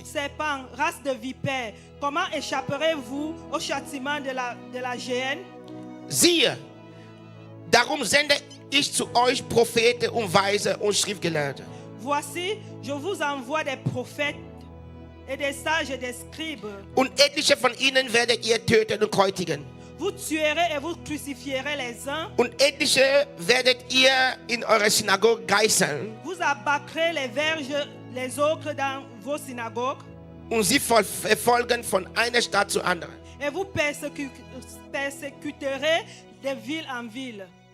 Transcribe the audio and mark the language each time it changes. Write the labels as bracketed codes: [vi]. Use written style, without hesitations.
[fr] Serpents, race de vipères, comment échapperez-vous au châtiment de la géhenne? [de] Siehe, darum sende ich zu euch Propheten und Weise und Schriftgelehrte. [fr] Voici, je vous envoie des prophètes et des sages et des scribes. [de] Und etliche von ihnen werdet ihr töten und kreuzigen. [fr] Vous tuerez et vous crucifierez les uns. [de] Und etliche werdet ihr in eurer Synagoge geißeln [fr] Vous abattrez les verges, les autres dans vos synagogues. [de] und sie verfolgen von einer Stadt zur anderen. [fr] Et vous persécuterez de ville en ville.